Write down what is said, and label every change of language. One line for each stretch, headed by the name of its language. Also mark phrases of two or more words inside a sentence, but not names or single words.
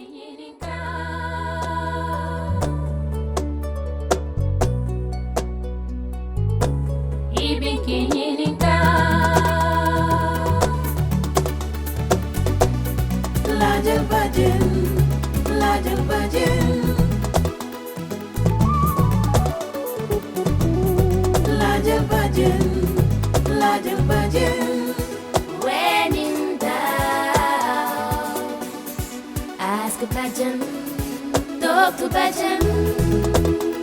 Wolof: Laajal bàjjen, laajal bàjjen. Laajal bàjjen, laajal bàjjen.
English: When in doubt, ask a bàjjen, talk to bàjjen.